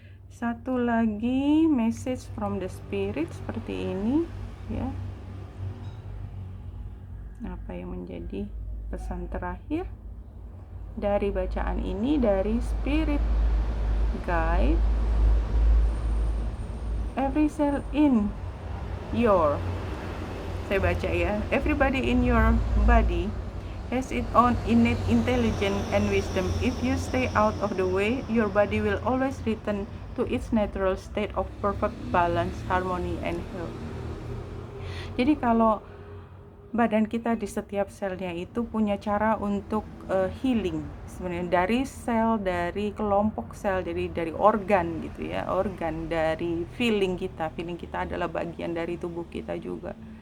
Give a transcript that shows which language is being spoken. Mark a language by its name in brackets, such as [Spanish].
[Indonesian] Satu lagi [English] message from the spirit [Indonesian] seperti ini ya. Apa yang menjadi pesan terakhir dari bacaan ini dari spirit guide? [English] Every cell in your, [Indonesian] saya baca ya, [English] everybody in your body has its own innate intelligence and wisdom. If you stay out of the way, your body will always return to its natural state of perfect balance, harmony, and health. [Indonesian] Jadi kalau badan kita di setiap selnya itu punya cara untuk healing sebenarnya, dari sel, dari kelompok sel, jadi dari organ gitu ya, organ, dari feeling kita adalah bagian dari tubuh kita juga.